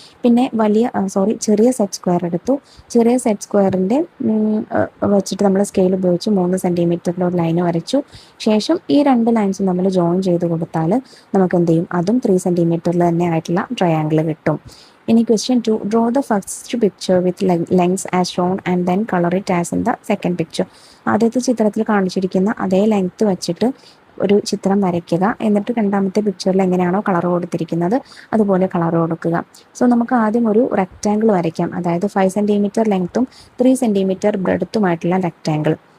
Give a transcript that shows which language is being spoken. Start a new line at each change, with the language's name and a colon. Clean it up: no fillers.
Malayalam: പിന്നെ ചെറിയ set square എടുത്തു. ചെറിയ സെറ്റ് സ്ക്വയറിൻ്റെ വെച്ചിട്ട് നമ്മൾ സ്കെയിൽ ഉപയോഗിച്ച് 3 സെൻറ്റിമീറ്ററിലൊരു ലൈന് വരച്ചു. ശേഷം ഈ 2 ലൈൻസും നമ്മൾ ജോയിൻ ചെയ്ത് കൊടുത്താൽ നമുക്ക് എന്ത് ചെയ്യും, അതും 3 സെൻറ്റിമീറ്ററിൽ തന്നെ ആയിട്ടുള്ള ട്രയാങ്കിൾ കിട്ടും. ഇനി question 2.
English: Draw the first picture with lengths as shown and then color it as in the second picture.
Malayalam: ആദ്യത്തെ ചിത്രത്തിൽ കാണിച്ചിരിക്കുന്ന അതേ ലെങ്ത്ത് വെച്ചിട്ട് ഒരു ചിത്രം വരയ്ക്കുക. എന്നിട്ട് രണ്ടാമത്തെ പിക്ചറിൽ എങ്ങനെയാണോ കളർ കൊടുത്തിരിക്കുന്നത് അതുപോലെ കളർ കൊടുക്കുക. സോ നമുക്ക് ആദ്യം ഒരു റെക്റ്റാങ്കിൾ വരയ്ക്കാം. അതായത് 5 സെൻറ്റിമീറ്റർ ലെങ്ത്തും 3 സെൻറ്റിമീറ്റർ ബ്രെഡ്ത്തുമായിട്ടുള്ള റെക്റ്റാങ്കിൾ.